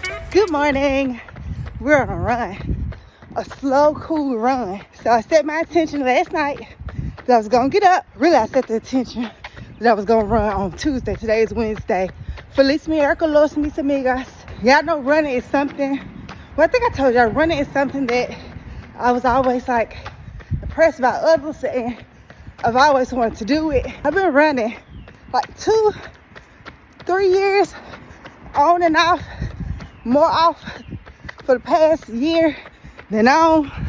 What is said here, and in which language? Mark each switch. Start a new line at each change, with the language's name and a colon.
English: Good morning. We're on a run, a slow, cool run. So I set my intention last night that I was gonna get up. Really, I set the intention that I was gonna run on Tuesday. Today is Wednesday.
Spanish: Feliz miércoles, mis amigas.
English: Y'all know running is something. Well, I think I told y'all running is something that I was always like impressed by others, and I've always wanted to do it. I've been running like 2-3 years on and off, more off for the past year than on.